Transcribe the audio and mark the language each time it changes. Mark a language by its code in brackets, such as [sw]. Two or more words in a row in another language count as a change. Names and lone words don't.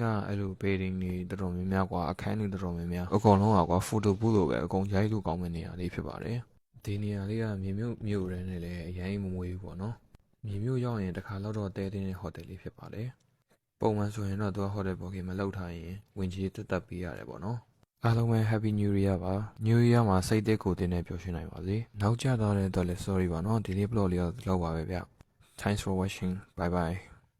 [my] အဲ့လို building တွေတော်တော်များများกว่าအခန်းတွေတော်တော်များများအကုန်လုံးကွာ [en] photo booth [my] လိုပဲအကုန်ရိုက်လို့ကောင်းမယ့်နေရာလေးဖြစ်ပါတယ်ဒီနေရာလေးကမြေမြို့ရဲနဲ့လည်းအရင်မမွေးဘူးပေါ့နော်မြေမြို့ရောက်ရင်တစ်ခါတော့တဲတဲ့ hotel လေးဖြစ်ပါတယ်ပုံမှန်ဆိုရင်တော့သူက [en] hotel booking [my] မလုပ်ထားရင်ဝင်ကြီးတက်ပေးရတယ်ပေါ့နော်အားလုံးပဲ [en] Happy New Year [my] ပါ [en] New Year [my] မှာစိတ်သက်ကိုယ်တင်နဲ့ပျော်ရွှင်နိုင်ပါစေနောက်ကျသွားတဲ့အတွက်လည်း sorry ပါနော်ဒီလေး blog လေးတော့လောက်ပါပဲဗျ [en] Thanks for watching bye bye